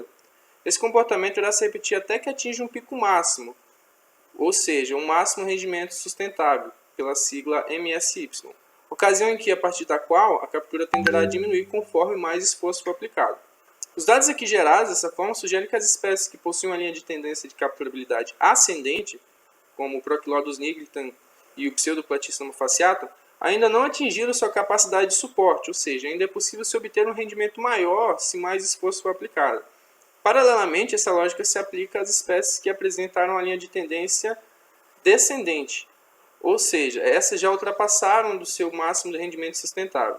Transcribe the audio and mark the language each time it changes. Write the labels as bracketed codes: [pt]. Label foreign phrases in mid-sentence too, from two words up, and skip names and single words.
[pt] Esse comportamento irá se repetir até que atinja um pico máximo, ou seja, um máximo rendimento sustentável, pela sigla MSY. Ocasião em que, a partir da qual, a captura tenderá a diminuir conforme mais esforço for aplicado. Os dados aqui gerados dessa forma sugerem que as espécies que possuem uma linha de tendência de capturabilidade ascendente, como o Procylodus nigricans e o Pseudoplatystoma fasciatum, ainda não atingiram sua capacidade de suporte, ou seja, ainda é possível se obter um rendimento maior se mais esforço for aplicado. Paralelamente, essa lógica se aplica às espécies que apresentaram a linha de tendência descendente, ou seja, essas já ultrapassaram do seu máximo de rendimento sustentável.